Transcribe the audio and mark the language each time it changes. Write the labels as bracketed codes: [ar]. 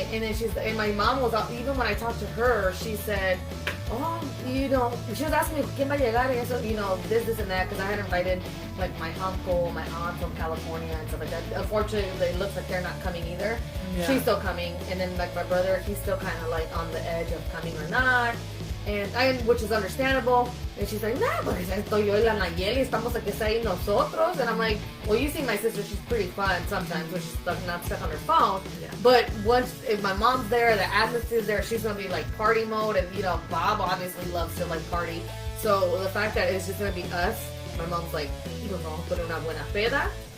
[en] And then and my mom was out, even when I talked to her, she said, oh, you know, she was asking me, [es] ¿quién va a llegar? [en] And so, you know, this, and that, because I had invited, like, my uncle, my aunt from California and stuff like that. Unfortunately, it looks like they're not coming either. Yeah. She's still coming. And then, like, my brother, he's still kind of, like, on the edge of coming or not. Which is understandable. And she's like, nah, [es] pues estoy yo y la Nayeli, estamos aquí ahí nosotros. [en] And I'm like, well, you see my sister, she's pretty fun sometimes when she's not stuck on her phone. Yeah. But if my mom's there, the atmosphere's there, she's going to be like party mode. And, you know, Bob obviously loves to like party. So the fact that it's just going to be us, my mom's like, [es] nos vamos a poner una buena peda.